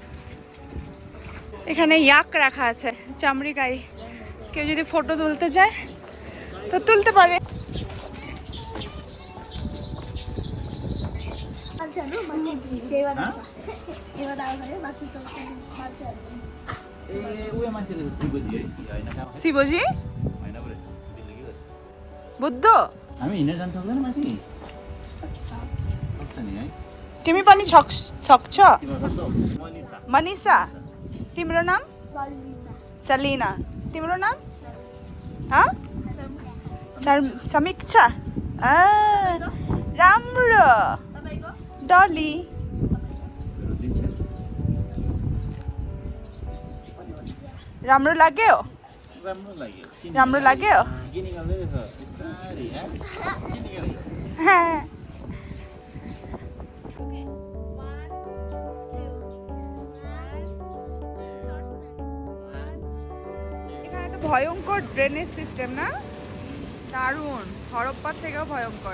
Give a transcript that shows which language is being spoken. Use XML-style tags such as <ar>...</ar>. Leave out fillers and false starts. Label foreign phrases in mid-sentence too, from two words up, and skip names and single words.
<bn>এখানে ইয়াক রাখা আছে, চামড়ি গাই, কেউ যদি ফটো তুলতে যায় তো তুলতে পারে।</bn> <ne>শিবজি बुद्ध हामी हिँडेर जान सक्दैन माथि? तिमी पनि सक्छ? मनिषा। मनिषा, तिम्रो नाम? सलिना। तिम्रो नाम? समीक्षा। राम्रो। डली। राम्रो लाग्यो? राम्रो लाग्यो?</ne> <bn>এখানে তো ভয়ঙ্কর</bn> <en>drainage system,</en> <bn>না? দারুণ, হরপ্পার থেকেও ভয়ঙ্কর।</bn>